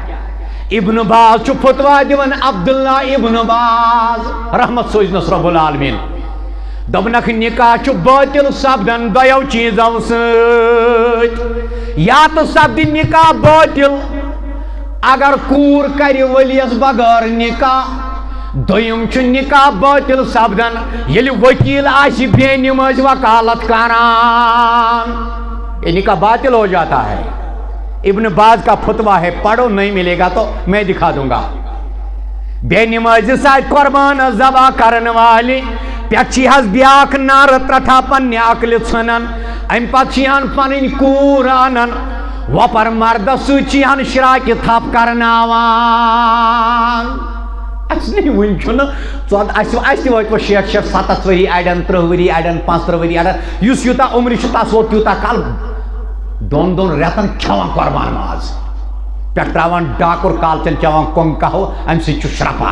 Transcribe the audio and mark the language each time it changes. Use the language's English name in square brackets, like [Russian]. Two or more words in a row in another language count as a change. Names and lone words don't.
[Kashmiri] ابن باز چھُ فتوا دِوان عبداللہ ابن باز رحمت سوزنس [Arabic] رب العالمین [Kashmiri] دوٚپنکھ نکاح چھُ باطل سپدان دۄیو چیٖزو سۭتۍ. یا تہٕ سپدِ نکاح باطل اگر کوٗر کرِ ؤلِیس بغٲر نکاح. دوٚیِم چھُ نکاح باطل سپدان ییٚلہِ ؤکیٖل آسہِ بے نمٲزۍ وکالت کران. [Urdu] یہ نکاح باطل ہو جاتا ہے. ابن باز کا فتوا ہے پڑھو نہیں ملے گا تو میں دکھا دوں گا. [Kashmiri] بے نمازی ساتھ قربان ذبح کرن والی پچھی حض بیاک نار ترٹھا پننہِ عقلہِ ژھنان. ام پتہٕ چھِ ہن پنٕنۍ کوٗر انان وپر مردس سۭتۍ چھِ ہن شراکہِ تھپ کرناوان. اَسہِ نہٕ وٕنہِ چھُنہٕ اَسہِ تہِ وٲتۍ وۄنۍ 60 70 ؤری اڑٮ۪ن 30 ؤری اڑٮ۪ن 35 ؤری اڑٮ۪ن یُس یوٗتاہ عمرِ چھُ تس ووت تیوٗتاہ کال دۄن رٮ۪تن کھٮ۪وان قۄربان ماز پٮ۪ٹھ تراوان ڈاکُر کالچن چٮ۪وان کۄنٛگ قہوٕ اَمہِ سۭتۍ چھُ شرٛپان.